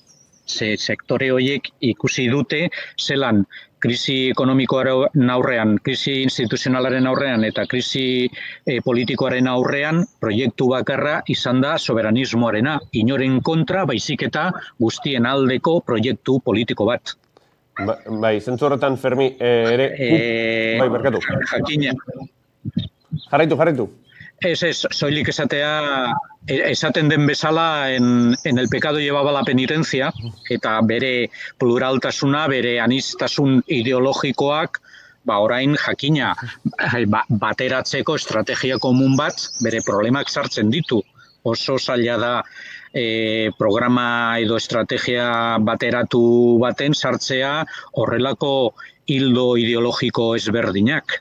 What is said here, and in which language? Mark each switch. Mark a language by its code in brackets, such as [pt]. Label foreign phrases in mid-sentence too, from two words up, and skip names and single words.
[eu] Sektore horiek ikusi dute zelan krisi ekonomikoaren aurrean, krisi instituzionalaren aurrean eta krisi politikoaren aurrean proiektu bakarra izan da soberanismoarena, inoren kontra baizik eta guztien aldeko proiektu politiko bat. Bai, zentzu horretan, Fermi, ere... Bai, barkatu. Jakina. Jarraitu. Ez, soilik esaten den bezala [es] en el pecado llevaba la penitencia, [eu] eta bere pluraltasuna, bere aniztasun ideologikoak, orain jakina bateratzeko estrategia komun bat, bere problemak sartzen ditu. Oso zaila da programa edo estrategia bateratu baten sartzea horrelako hildo ideologiko ezberdinak.